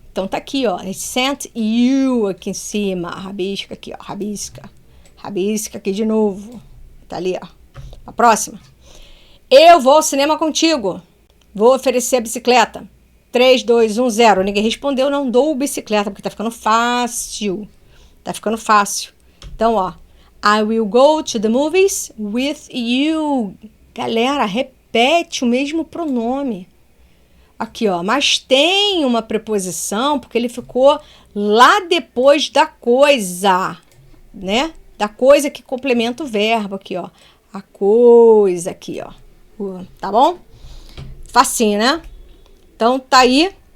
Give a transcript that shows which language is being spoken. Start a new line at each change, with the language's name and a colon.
Portuguese: Então, tá aqui, ó.
English: I sent you
Portuguese: aqui em cima. Rabisca aqui, ó. Rabisca. Rabisca aqui de novo. Tá ali, ó. A próxima. Eu vou ao cinema contigo. Vou oferecer a bicicleta. 3, 2, 1, 0. Ninguém respondeu, não dou bicicleta, porque tá ficando fácil. Tá ficando fácil. Então, ó.
English: I will go to the movies with you.
Portuguese: Galera, repete o mesmo pronome. Aqui, ó, mas tem uma preposição, porque ele ficou lá depois da coisa, né? Da coisa que complementa o verbo aqui, ó. A coisa aqui, ó. Tá bom? Facinho, né? Então, tá aí.